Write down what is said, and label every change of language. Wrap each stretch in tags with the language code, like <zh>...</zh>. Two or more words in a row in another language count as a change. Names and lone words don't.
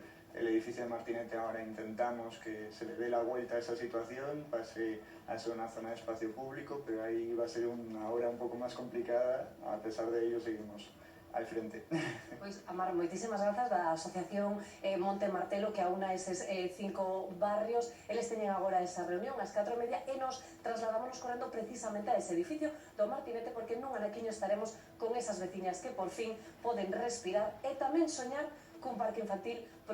<es>El edificio de Martinete ahora intentamos que se le dé la vuelta a esa situación, pase a ser una zona de espacio público, pero ahí va a ser una hora un poco más complicada, a pesar de ello seguimos al frente.</es> <gl>Pois, Amar, moitísimas grazas da asociación Monte Martelo que aúna eses 5 barrios. Eles teñen agora esa reunión ás 4:30 e nos trasladámonos correndo precisamente a ese edificio do Martinete porque nun anaquiño estaremos con esas veciñas que por fin poden respirar e tamén soñar cun parque infantil para os seus pequenos.</gl>